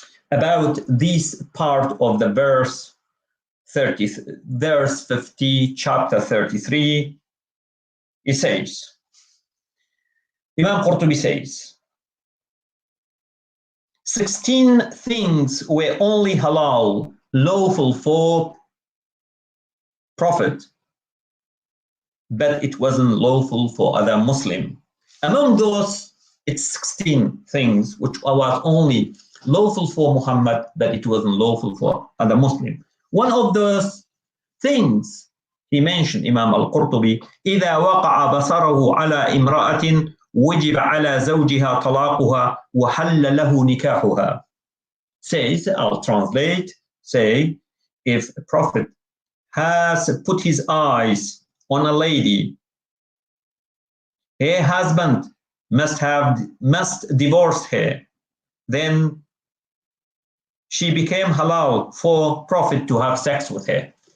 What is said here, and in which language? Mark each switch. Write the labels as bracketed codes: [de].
[en] About this part of the verse 50, chapter 33, it says, Imam Qurtubi says, 16 things were only halal, lawful for Prophet, but it wasn't lawful for other Muslim. Among those, it's 16 things which was only lawful for Muhammad, but it wasn't lawful for other Muslim. One of those things he mentioned, Imam al-Qurtubi, [ar] إذا وقع بصره على امرأة وجب على زوجها طلاقها وحل له نكاحها. [en] Says, I'll translate, say, if a prophet has put his eyes on a lady, her husband must divorce her, then she became halal for Prophet to have sex with her.